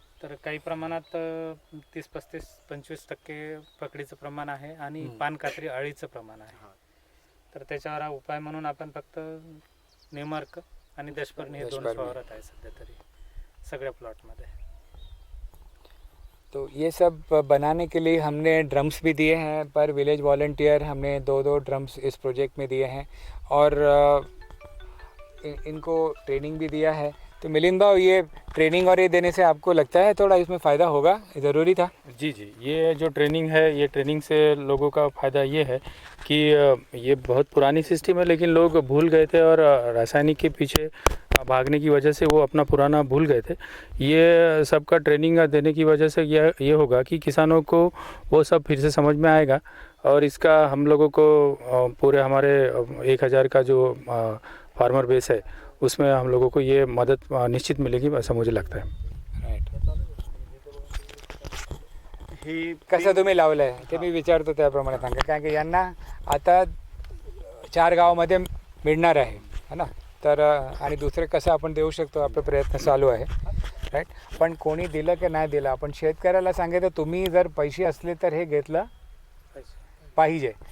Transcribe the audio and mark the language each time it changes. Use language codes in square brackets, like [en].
[mr] तर काही प्रमाणात 30-35-25% पकडीचं प्रमाण आहे आणि पानकात्री अळीचं प्रमाण आहे. तर त्याच्यावर उपाय म्हणून आपण फक्त निमर्क आणि दशपर्णी हे 2 फवारत आहे सध्या तरी सगळ्या प्लॉटमध्ये. [hi] तो ये सब बनाने के लिए हमने ड्रम्स भी दिए हैं पर विलेज वॉलंटियर हमने 2 ड्रम्स इस प्रोजेक्ट में दिए हैं और इनको ट्रेनिंग भी दिया है. तो मिलिंद भाव ये ट्रेनिंग और ये देने से आपको लगता है थोड़ा इसमें फ़ायदा होगा, ज़रूरी था. जी ये जो ट्रेनिंग है ये ट्रेनिंग से लोगों का फ़ायदा ये है कि ये बहुत पुरानी सिस्टम है लेकिन लोग भूल गए थे और रासायनिक के पीछे भागने की वजह से वो अपना पुराना भूल गए थे। ये सबका ट्रेनिंग देने की वजह से ये होगा कि किसानों को वो सब फिर से समझ में आएगा और इसका हम लोगों को पूरे हमारे 1000 का जो फार्मर बेस है उसमें हम लोगों को ये मदद निश्चित मिलेगी ऐसा मुझे लगता है। [mr] ही कसं तुम्ही लावलं आहे ते मी विचारतो त्याप्रमाणे सांगा, कारण की यांना आता 4 गावामध्ये मिळणार आहे [hi] है ना, [mr] तर आणि दुसरे कसं आपण देऊ शकतो आपले प्रयत्न चालू आहे राईट. पण कोणी दिलं की नाही दिलं, आपण शेतकऱ्याला सांगितलं तुम्ही जर पैसे असले तर हे घेतलं पाहिजे.